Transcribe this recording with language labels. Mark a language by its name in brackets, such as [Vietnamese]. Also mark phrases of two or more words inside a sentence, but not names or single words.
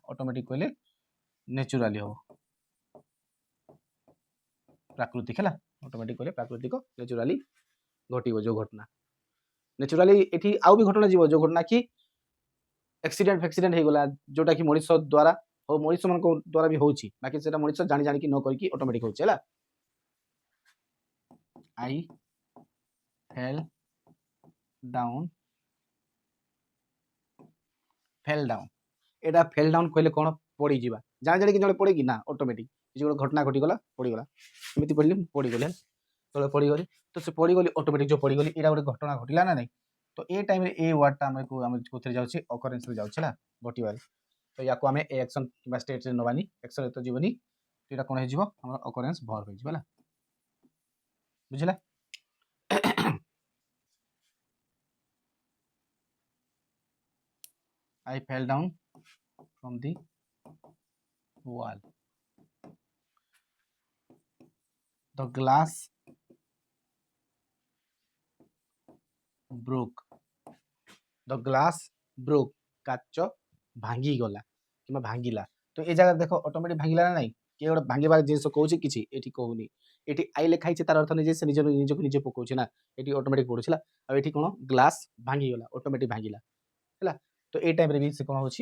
[Odia] ଅଟୋମେଟିକ୍ କହିଲେ ନ୍ୟାଚୁରାଲି ହବ, ପ୍ରାକୃତିକ ହେଲା। ଅଟୋମେଟିକ୍ କହିଲେ ପ୍ରାକୃତିକ, ନ୍ୟାଚୁରାଲି ଘଟିବ ଯୋଉ ଘଟଣା। ନ୍ୟାଚୁରାଲି ଏଠି ଆଉ ବି ଘଟଣା ଯିବ, ଯୋଉ ଘଟଣା କି ଆକ୍ସିଡେଣ୍ଟ ହେଇଗଲା, ଯୋଉଟା କି ମଣିଷ ଦ୍ୱାରା ମଣିଷ ମାନଙ୍କ ଦ୍ୱାରା ବି ହଉଛି, ବାକି ସେଟା ମଣିଷ ଜାଣି ଜାଣିକି ନ କରିକି ଅଟୋମେଟିକ୍ ହଉଛି ହେଲା। [English] I fell down, [Odia] ଏଟା [English] fell down [Odia] କହିଲେ କ'ଣ? ପଡ଼ିଯିବା। ଜାଣି ଜାଣିକି ଜଣେ ପଡ଼େ କି ନା? ଅଟୋମେଟିକ୍ କିଛି ଗୋଟେ ଘଟଣା ଘଟିଗଲା, ପଡ଼ିଗଲା। ଏମିତି ପଡ଼ିଲି, ପଡ଼ିଗଲି ହେଲା। ତଳେ ପଡ଼ିଗଲି, ତ ସେ ପଡ଼ିଗଲି, ଅଟୋମେଟିକ୍ ଯୋଉ ପଡ଼ିଗଲି, ଏଇଟା ଗୋଟେ ଘଟଣା ଘଟିଲା ନା ନାହିଁ? ତ ଏ ଟାଇମ୍ରେ ଏ ୱାର୍ଡ଼ଟା ଆମେ କୋଉଥିରେ ଯାଉଛି? ଅକରେନ୍ସରେ ଯାଉଛି ହେଲା, ଘଟିବାରେ। ତ ୟାକୁ ଆମେ ଏ ଆକ୍ସନ୍ କିମ୍ବା ଷ୍ଟେଟ୍ରେ ନେବାନି, ଆକ୍ସନ୍ରେ ତ ଯିବନି। ଏଇଟା କ'ଣ ହେଇଯିବ? ଆମର [English] occurrence verb [Odia] ହେଇଯିବ ହେଲା। ବୁଝିଲା? [English] I fell down from the wall. The glass broke. The glass broke. [Odia] କାଚ ଭାଙ୍ଗିଗଲା କିମ୍ବା ଭାଙ୍ଗିଲା। ତ ଏ ଜାଗାରେ ଦେଖ ଅଟୋମେଟିକ୍ ଭାଙ୍ଗିଲା ନା ନାହିଁ? କିଏ ଗୋଟେ ଭାଙ୍ଗିବାର ଜିନିଷ କହୁଛି, କିଛି ଏଠି କହୁନି। ଏଠି ଆଇ ଲେଖା ହେଇଛି, ତାର ଅର୍ଥ ନିଜେ ସେ ନିଜକୁ ନିଜେ ପକଉଛି ନା, ଏଠି ଅଟୋମେଟିକ୍ ପଡୁଛି ହେଲା। ଆଉ ଏଠି କ'ଣ? ଗ୍ଲାସ୍ ଭାଙ୍ଗିଗଲା, ଅଟୋମେଟିକ୍ ଭାଙ୍ଗିଲା ହେଲା। ତ ଏଇ ଟାଇମ୍ରେ ବି ସେ କ'ଣ ହଉଛି?